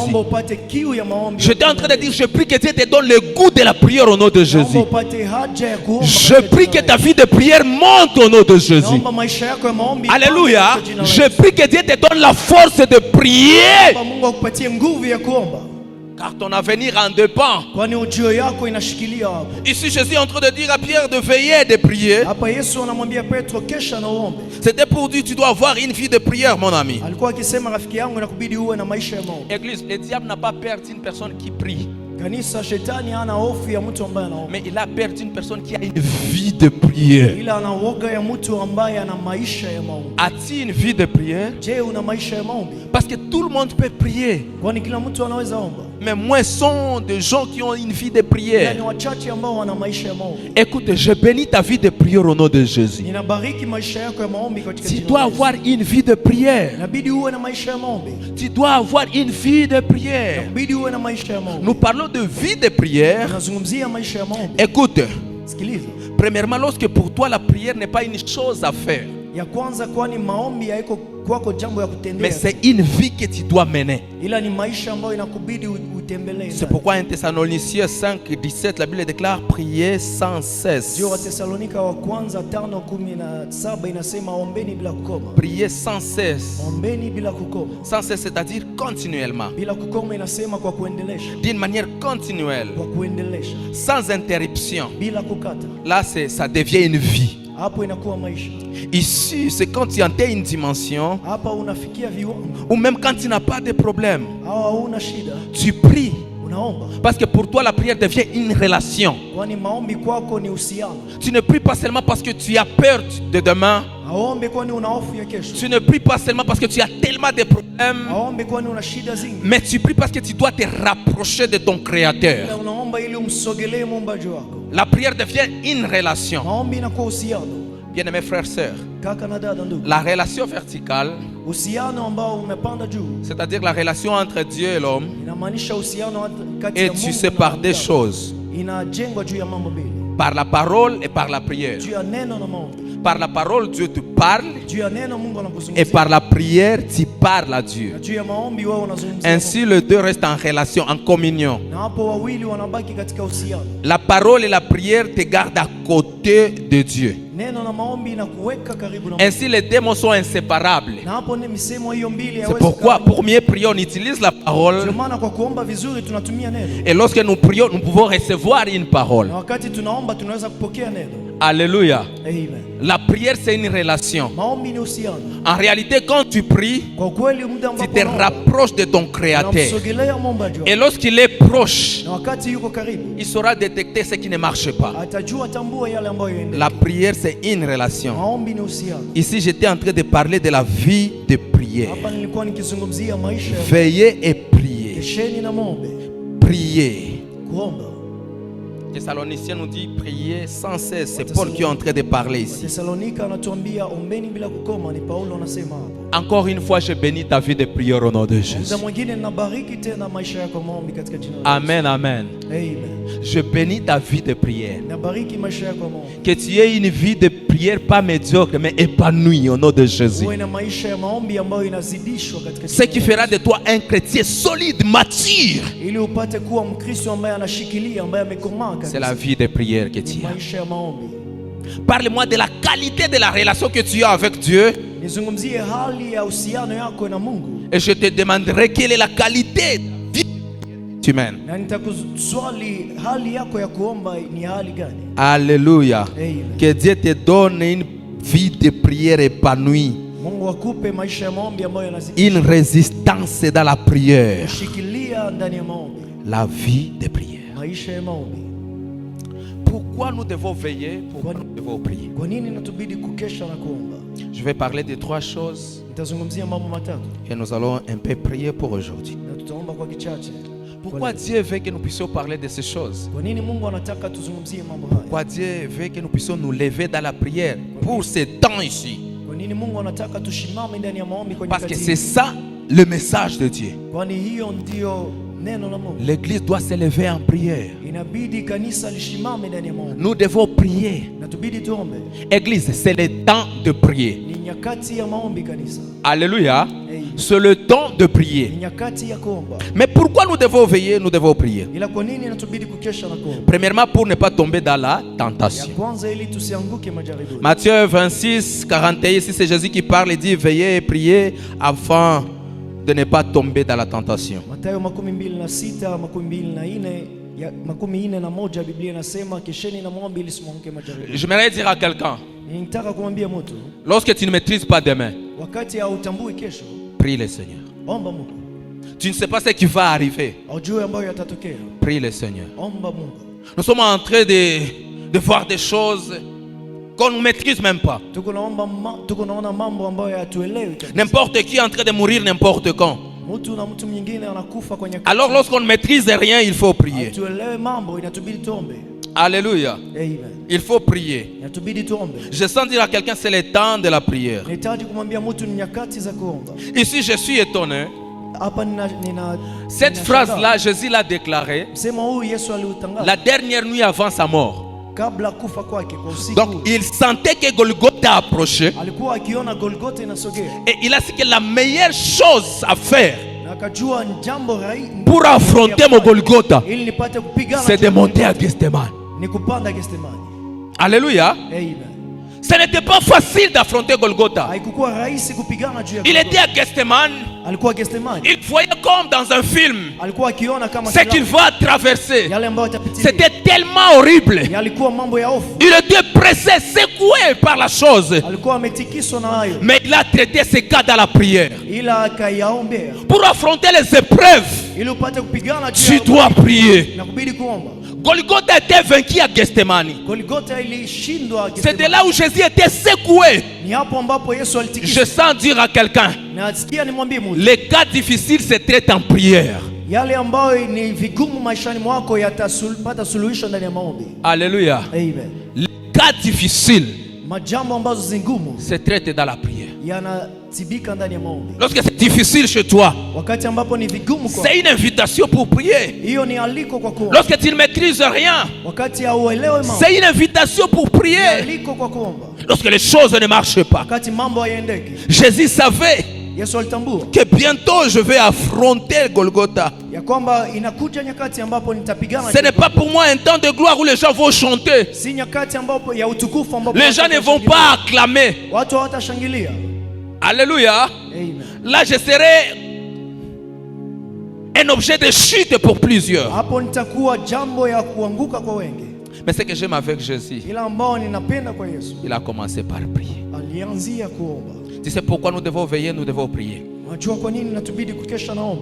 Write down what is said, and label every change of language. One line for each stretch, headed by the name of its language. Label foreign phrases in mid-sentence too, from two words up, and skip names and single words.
French: J'étais en train de dire, je prie que Dieu te donne le goût de la prière au nom de Jésus. Je prie que ta vie de prière monte au nom de Jésus. Alléluia. Je prie que Dieu te donne la force de prier. car ton avenir en dépend.
Swahili: kwani ujio yako inashikilia hapo.
French: Ici Jésus est en train de dire à Pierre de veiller et de prier.
Swahili: Hapa Yesu anamwambia Petro kesha na uombe.
French: C'était pour dire tu dois avoir une vie de prière, mon ami.
Swahili: Alikuwa akisema rafiki yangu inakubidi uwe na maisha ya maombi.
French: Église, le diable n'a pas perdu une personne qui prie.
Swahili: Kanisa, shetani hana hofu ya mtu ambaye anaomba.
French: Mais il a perdu une personne qui a une vie de prière.
Swahili: Ila ana woga ya mtu ambaye ana maisha ya maombi.
French: As-tu une vie de prière?
Swahili: Je, una maisha ya maombi?
French: Parce que tout le monde peut prier.
Swahili: Kwani kila mtu anaweza omba.
French: Mais moins sont des gens qui ont une vie de prière.
Swahili: Ni wachache ambao wana maisha ya maombi.
French: Écoute, je bénis ta vie de prière au nom de Jésus.
Swahili: Ninabariki maisha yako ya maombi katika jina.
French: Tu dois avoir une vie de prière.
Swahili: Inabidi uwe na maisha ya maombi.
French: Tu dois avoir une vie de prière.
Swahili: Inabidi uwe na maisha ya maombi.
French: Nous parlons de vie de prière.
Swahili: Tunazungumzia maisha ya maombi.
French: Écoute,
Swahili: Sikiliza.
French: premièrement, lorsque pour toi la prière n'est pas une chose à faire,
Swahili: Ya kwanza, kwani maombi haiko kwako jambo ya kutendea.
French: mais c'est une vie que tu dois mener.
Swahili: Ila ni maisha ambayo inakubidi utembelee.
French: C'est pourquoi 1 Thessaloniciens 5:17 la Bible déclare prier sans cesse.
Swahili: Ndio Wathesalonika wa kwanza 5:17 inasema ombeni bila kukoma.
French: Prier sans cesse.
Swahili: Ombeni bila kukoma.
French: Sans cesse, c'est-à-dire continuellement.
Swahili: Bila kukoma inasema kwa kuendelesha.
French: D'une manière continuelle.
Swahili: Kwa kuendelesha.
French: Sans interruption.
Swahili: Bila kukata.
French: Là, ça devient une vie.
Swahili: Hapo inakuwa maisha.
French: Ici, c'est quand tu atteins une dimension,
Swahili: Hapa unafikia viwango.
French: ou même quand tu n'as pas de problème,
Swahili: Au hauna shida.
French: tu pries.
Swahili: Unaomba.
French: Parce que pour toi, la prière devient une relation.
Swahili: Kwani maombi kwako ni uhusiano.
French: Tu ne pries pas seulement parce que tu as peur de demain.
Swahili: Aombe kwani una hofu ya kesho.
French: Tu ne pries pas seulement parce que tu as tellement de problèmes.
Swahili: Aombe kwani una shida zingi.
French: Mais tu pries parce que tu dois te rapprocher de ton Créateur.
Swahili: Ila unaomba ili umsogelee muumbaji wako.
French: La prière devient une relation.
Swahili: Maombi inakuwa uhusiano.
French: Bien-aimés frères et sœurs,
Swahili: Kaka na dada ndugu.
French: la relation verticale,
Swahili: Uhusiano ambao umepanda juu
French: c'est-à-dire la relation entre Dieu et l'homme,
Swahili: inamaanisha uhusiano kati ya
French: est
Swahili: Mungu
French: tissée par deux choses.
Swahili: inajengwa juu ya mambo mbili.
French: Par la parole et par la prière.
Swahili: Juu ya neno na maombi.
French: Par la parole, Dieu te parle.
Swahili: Juu ya neno Mungu anakuzungumzia.
French: Et par la prière, tu parles à Dieu.
Swahili: Na juu ya maombi wao unazungumzia.
French: Ainsi, les deux restent en relation, en communion.
Swahili: Na hapo wawili wanabaki katika uhusiano.
French: La parole et la prière te gardent à côté de Dieu.
Swahili: Neno na maombi inakuweka karibu na Mungu.
French: Ainsi, les deux mots sont inséparables.
Swahili: Na hapo ni misemo hiyo mbili
French: C'est
Swahili: haiwezi.
French: pourquoi, pour mieux prier, on utilise la parole.
Swahili: Ndio maana kwa kuomba vizuri tunatumia neno.
French: Et lorsque nous prions, nous pouvons recevoir une parole.
Swahili: Na wakati tunaomba tunaweza kupokea neno.
French: Alléluia.
Swahili: Amen.
French: La prière, c'est une relation.
Swahili: Maombi ni uhusiano.
French: En réalité, quand tu pries,
Swahili: Kwa kweli muda
French: tu
Swahili: ambapo
French: te rapproches de ton Créateur.
Swahili: unamsogelea muumbaji wako.
French: Et lorsqu'il est proche,
Swahili: Na wakati yuko karibu
French: il saura détecter ce qui ne marche pas.
Swahili: atajua tambua yale ambayo yaendelea.
French: La prière, c'est une relation.
Swahili: Maombi ni uhusiano.
French: Ici, j'étais en train de parler de la vie de prière.
Swahili: Hapa nilikuwa nikizungumzia maisha ya
French: Veillez et priez.
Swahili: kesheni na maombi.
French: Priez.
Swahili: Kuomba.
French: Thessaloniciens nous dit prier sans cesse. C'est Paul qui est en train de parler ici.
Swahili: Thessalonika anatuambia ombeni bila kukoma, ni Paulo anasema hapo.
French: Encore une fois, je bénis ta vie de prière au nom de Jésus.
Swahili: Muda mwingine ninabariki tena maisha yako maombi katika jina la Yesu. Amen, amen. Amen.
French: Je bénis ta vie de prière.
Swahili: Nabariki maisha yako maombi.
French: Que tu aies une vie de prière pas médiocre, mais épanouie au nom de Jésus.
Swahili: Uwe na maisha ya maombi ambayo inazidishwa katika
French: Ce qui fera de toi un chrétien solide, mature.
Swahili: ili upate kuwa Mkristo ambaye anashikilia, ambaye amekomaa
French: C'est
Swahili: kabisa.
French: la vie de prière que tu as.
Swahili: Maisha ya maombi.
French: Parle-moi de la qualité de la relation que tu as avec Dieu.
Swahili: Nizungumzie hali ya uhusiano yako na Mungu.
French: Et je te demanderai quelle est la qualité de vie humaine.
Swahili: Na nitakuswali hali yako ya kuomba ni hali gani?
French: Alléluia.
Swahili: Amen.
French: Que Dieu te donne une vie de prière épanouie.
Swahili: Mungu akupe maisha ya maombi ambayo yanazidi
French: Une résistance dans la prière.
Swahili: kushikilia ndani ya maombi.
French: La vie de prière.
Swahili: Maisha ya maombi.
French: Pourquoi nous devons veiller? Pourquoi nous devons prier?
Swahili: Kwa nini natubidi kukesha na kuomba?
French: Je vais parler de trois choses
Swahili: Nitazungumzia mambo matatu
French: et nous allons un peu prier pour aujourd'hui.
Swahili: na tutaomba kwa kichache.
French: Pourquoi Dieu veut que nous puissions parler de ces choses?
Swahili: Kwa nini Mungu anataka tuzungumzie mambo haya?
French: Pourquoi Dieu veut que nous puissions nous lever dans la prière pour ces temps ici?
Swahili: Kwa nini Mungu anataka tushimame ndani ya maombi kwa
French: Parce que
Swahili: nyakati
French: c'est
Swahili: hizi?
French: ça le message de Dieu.
Swahili: Kwani hiyo ndio neno la Mungu.
French: L'église doit se lever en prière.
Swahili: Inabidi kanisa lishimame ndani ya maombi.
French: Nous devons prier.
Swahili: Na tubidi tuombe.
French: Église, c'est le temps de prier.
Swahili: Ni nyakati ya maombi kanisa.
French: Alléluia. Hey. C'est le temps de
Swahili: Ni
French: prier.
Swahili: nyakati ya kuomba.
French: Mais pourquoi nous devons veiller? Nous devons prier.
Swahili: Ila kwa nini natubidi kukesha na kuomba?
French: Premièrement, pour ne pas tomber dans la
Swahili: Ya
French: tentation.
Swahili: kwanza ili tusianguke majaribuni.
French: Matthieu 26, 41, ici c'est Jésus qui parle et dit veillez et priez afin de ne pas tomber dans la tentation.
Swahili: Mathayo 26:24 Biblia inasema kesheni na muombe ili msimwanguke majaribuni.
French: J'aimerais dire à quelqu'un,
Swahili: Nitaka kumwambia mtu,
French: lorsque tu ne maîtrises pas demain,
Swahili: wakati hautambui kesho,
French: prie le Seigneur.
Swahili: omba Mungu.
French: Tu ne sais pas ce qui va arriver,
Swahili: Ujue ambayo yatatokea,
French: prie le Seigneur.
Swahili: omba Mungu.
French: Nous sommes en train de voir des choses qu'on ne maîtrise même pas.
Swahili: Tuko naona mambo ambayo hatuelewi.
French: N'importe qui est en train de mourir n'importe quand.
Swahili: Mtu na mtu mwingine anakufa kwa nyakati.
French: Alors lorsqu'on ne maîtrise rien, il faut prier.
Swahili: Tuelewe mambo, inatubidi tuombe.
French: Alléluia.
Swahili: Amen.
French: Il faut prier.
Swahili: Inatubidi tuombe.
French: Je sens dire à quelqu'un, c'est le temps de la prière.
Swahili: Nahitaji kumwambia mtu ni nyakati za kuomba.
French: Ici, je suis étonné.
Swahili: Hapa
French: Cette phrase-là, Jésus l'a déclarée
Swahili: msemo huu Yesu aliutangaza
French: la dernière nuit avant sa mort.
Swahili: kabla kufa kwake kwa usiku.
French: Donc, il sentait que Golgotha approchait.
Swahili: Alikuwa akiona Golgotha inasogea.
French: Et il a dit que la meilleure chose à faire
Swahili: Na akajua jambo
French: pour affronter mon Golgotha,
Swahili: ili nipate kupigana,
French: c'est de monter à Gethsemane.
Swahili: ni kupanda Gethsemane.
French: Alléluia.
Swahili: Amen.
French: Ce n'était pas facile d'affronter Golgotha.
Swahili: Haikuwa rahisi kupigana juu ya
French: Il
Swahili: Golgotha.
French: était à Gethsemane.
Swahili: Alikuwa Gethsemane.
French: Il voyait comme dans un film
Swahili: Alikuwa akiona kama
French: ce qu'il va traverser.
Swahili: yale ambayo atapitia.
French: C'était tellement horrible.
Swahili: Yalikuwa mambo ya hofu.
French: Il était pressé, secoué par la chose.
Swahili: Alikuwa ametikiswa na hayo.
French: Mais il a traité ces cas dans la prière.
Swahili: Ila akayaombea.
French: Pour affronter les épreuves,
Swahili: Ili upate kupigana juu
French: tu
Swahili: ya
French: dois prier.
Swahili: na kubidi kuomba.
French: Golgotha était vaincu à Gethsemane.
Swahili: Golgotha ilishindwa
French: C'est de
Swahili: Gethsemane.
French: là où Jésus était secoué.
Swahili: Ni hapo ambapo Yesu alitikiswa.
French: Je sens dire à quelqu'un,
Swahili: Na sikia nimwambie mtu.
French: les cas difficiles se traitent en prière.
Swahili: Yale ambayo ni vigumu maishani mwako yatapata suluhisho ndani ya maombi.
French: Alléluia.
Swahili: Amen.
French: Les cas difficiles
Swahili: Majambo ambazo zingumu
French: se traitent dans la prière.
Swahili: yanatibika ndani ya maombi.
French: Lorsque c'est difficile chez toi,
Swahili: Wakati ambapo ni vigumu kwa,
French: c'est une invitation pour prier.
Swahili: hiyo ni aliko kwa kuomba.
French: Lorsque tu ne maîtrises rien,
Swahili: Wakati hauelewi mambo,
French: c'est une invitation pour
Swahili: ni
French: prier.
Swahili: aliko kwa kuomba.
French: Lorsque les choses ne marchent pas,
Swahili: Wakati mambo hayaendeki,
French: Jésus savait
Swahili: Yesu alitambua
French: que bientôt je vais affronter Golgotha.
Swahili: ya kwamba inakuja nyakati ambapo nitapigana.
French: Ce n'est pas pour moi un temps de gloire où les gens vont chanter.
Swahili: Si nyakati ambapo ya utukufu ambapo
French: Les gens ne vont pas acclamer.
Swahili: watu hawatashangilia.
French: Alléluia.
Swahili: Amen.
French: Là, je serai un objet de chute pour plusieurs.
Swahili: Hapo nitakuwa jambo ya kuanguka kwa wengi.
French: Mais ce que j'aime avec Jésus,
Swahili: Ila ambao ninapenda kwa Yesu,
French: il a commencé par prier.
Swahili: alianzia kuomba.
French: Tu sais pourquoi nous devons veiller, nous devons prier?
Swahili: Unajua kwa nini natubidi kukesha naomba?